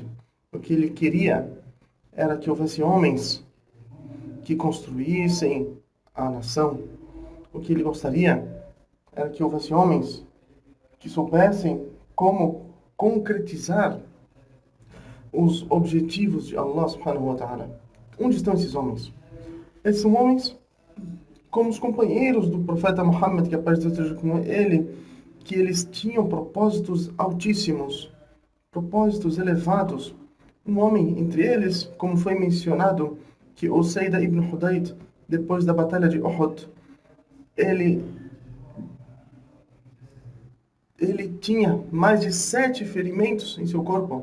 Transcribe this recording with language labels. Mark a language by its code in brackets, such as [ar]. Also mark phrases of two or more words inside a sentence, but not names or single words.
[pt] O que ele queria era que houvesse homens que construíssem a nação. O que ele gostaria era que houvesse homens que soubessem como concretizar os objetivos de [ar] الله سبحانه وتعالى. [pt] Onde estão esses homens? Esses são homens como os companheiros do profeta Muhammad, que a paz de Deus esteja com ele, que eles tinham propósitos altíssimos, propósitos elevados. Um homem entre eles, como foi mencionado, que Usaida ibn Hudayd, depois da batalha de Uhud, ele tinha mais de 7 ferimentos em seu corpo.